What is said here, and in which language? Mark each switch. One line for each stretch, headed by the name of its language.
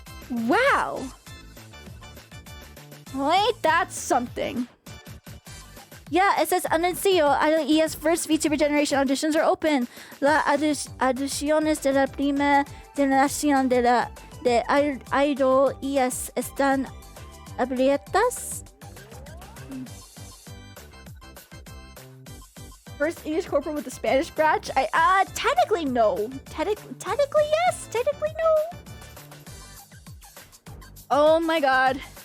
English: Wow. Well, ain't that something? Yeah, it says anuncio, ES first VTuber generation auditions are open.
Spanish: Las audiciones de la primera generación de Idol ES están abiertas.
English: First English corporate with the Spanish branch? Technically no. Technically yes. Technically no. Oh my god.